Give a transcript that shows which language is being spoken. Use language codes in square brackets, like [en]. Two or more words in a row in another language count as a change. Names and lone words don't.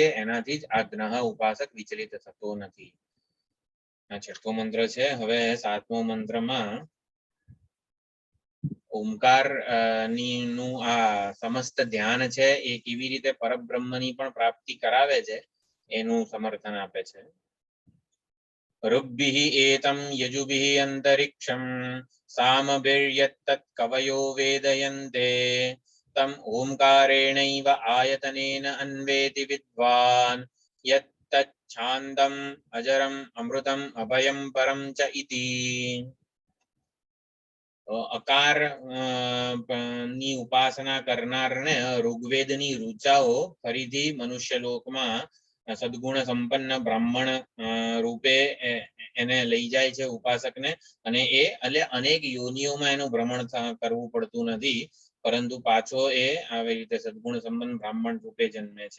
[gu] એનાથી જ આ જ્ઞ ઉપાસક વિચલિત થતો નથી. આ 6થો મંત્ર છે. હવે 7મો મંત્રમાં ઓમકાર નું આ સમસ્ત ધ્યાન છે એ કેવી રીતે પરબ્રહ્મની પણ પ્રાપ્તિ કરાવે છે એનું સમર્થન આપે છે. [sa] ऋग्भिः एतं यजुभिः अन्तरिक्षं सामभिर्यत्तत् कवयो वेदयन्ते तम् ओंकारेणैव आयतनेन अन्वेति विद्वान् यत्तच्छान्दम् अजरम् अमृतम् अभयं परं च इति. [gu] અકાર ની ઉપાસના કરનારને ઋગ્વેદની ઋચાઓ ફરીથી મનુષ્ય લોકમાં સદગુણ સંપન્ન બ્રાહ્મણ રૂપે એને લઈ જાય છે ઉપાસકને, અને એ અનેક યોનિઓમાં એનું ભ્રમણ કરવું પડતું નથી, પરંતુ પાછો એ આવી રીતે સદગુણ સંપન્ન બ્રાહ્મણ રૂપે જન્મે છે.